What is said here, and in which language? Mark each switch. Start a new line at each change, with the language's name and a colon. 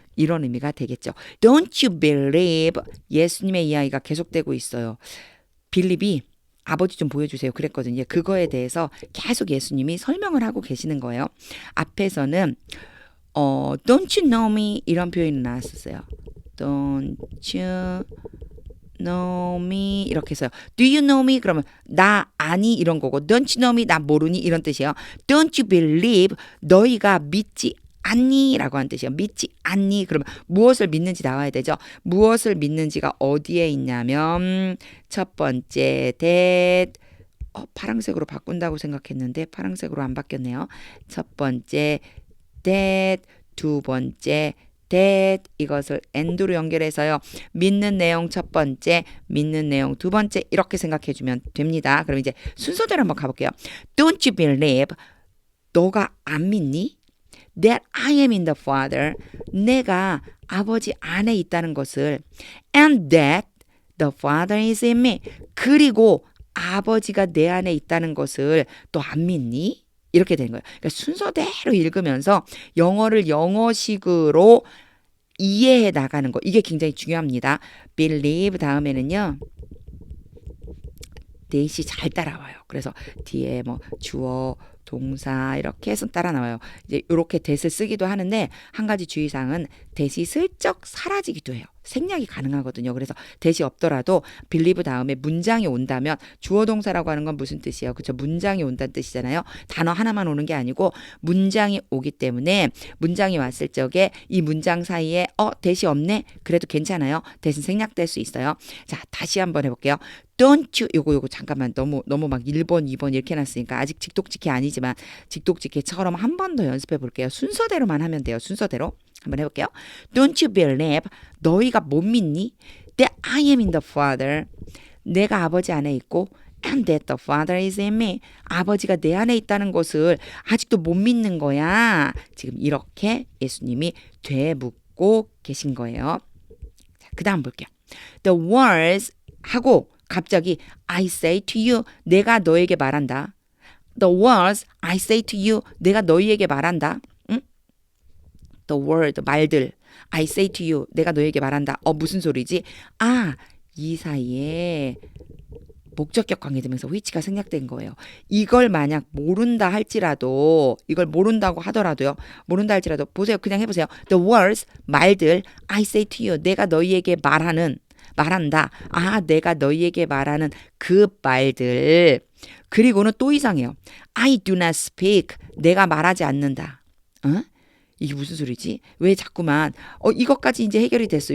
Korean: 이런 의미가 되겠죠.
English: Don't you believe?
Korean: 예수님의 이야기가 계속되고 있어요. 빌립이 아버지 좀 보여주세요 그랬거든요. 그거에 대해서 계속 예수님이 설명을 하고 계시는 거예요. 앞에서는
English: don't you know me
Korean: 이런 표현이 나왔었어요.
English: Don't you know me
Korean: 이렇게 해서요.
English: Do you know me?
Korean: 그러면 나 아니 이런 거고
English: don't you know me?
Korean: 나 모르니? 이런 뜻이에요.
English: Don't you believe?
Korean: 너희가 믿지 않니? 라고 하는 뜻이에요. 믿지 않니? 그러면 무엇을 믿는지 나와야 되죠. 무엇을 믿는지가 어디에 있냐면 첫 번째 that 파란색으로 바꾼다고 생각했는데 파란색으로 안 바뀌었네요. 첫 번째 that, 두 번째 that, 이것을 and로 연결해서요. 믿는 내용 첫 번째, 믿는 내용 두 번째 이렇게 생각해 주면 됩니다. 그럼 이제 순서대로 한번 가볼게요.
English: Don't you believe?
Korean: 너가 안 믿니?
English: That I am in the Father.
Korean: 내가 아버지 안에 있다는 것을
English: and that the Father is in me.
Korean: 그리고 아버지가 내 안에 있다는 것을 또 안 믿니? 이렇게 되는 거예요. 그러니까 순서대로 읽으면서 영어를 영어식으로 이해해 나가는 거. 이게 굉장히 중요합니다. believe 다음에는요. 대시 잘 따라와요. 그래서 뒤에 뭐 주어, 동사 이렇게 해서 따라 나와요. 이제 이렇게 that을 쓰기도 하는데 한 가지 주의사항은 that이 슬쩍 사라지기도 해요. 생략이 가능하거든요. 그래서 that이 없더라도 believe 다음에 문장이 온다면 주어 동사라고 하는 건 무슨 뜻이에요? 그렇죠? 문장이 온다는 뜻이잖아요. 단어 하나만 오는 게 아니고 문장이 오기 때문에 문장이 왔을 적에 이 문장 사이에 that이 없네? 그래도 괜찮아요. that은 생략될 수 있어요. 자, 다시 한번 해볼게요. Don't you 요거 잠깐만 너무 막 1번 2번 이렇게 해놨으니까 아직 직독직해 아니지만 직독직해처럼 한 번 더 연습해 볼게요. 순서대로만 하면 돼요. 순서대로 한번 해볼게요.
English: Don't you believe?
Korean: 너희가 못 믿니?
English: That I am in the Father.
Korean: 내가 아버지 안에 있고
English: and that the Father is in me.
Korean: 아버지가 내 안에 있다는 것을 아직도 못 믿는 거야. 지금 이렇게 예수님이 되묻고 계신 거예요. 자, 그 다음 볼게요. The words 하고 갑자기
English: I say to you,
Korean: 내가 너에게 말한다.
English: The words I say to you,
Korean: 내가 너희에게 말한다. 응? The word, 말들.
English: I say to you,
Korean: 내가 너에게 말한다. 무슨 소리지? 이 사이에 목적격 관계되면서 which가 생략된 거예요. 이걸 만약 모른다 할지라도, 이걸 모른다고 하더라도요. 모른다 할지라도 보세요. 그냥 해보세요.
English: The words, 말들. I say to you,
Korean: 내가 너희에게 말한다. 내가 너희에게 말하는 그 말들. 그리고는 또 이상해요.
English: I do not speak.
Korean: 내가 말하지 않는다. 이게 무슨 소리지? 왜 자꾸만 이것까지 이제 해결이 됐어.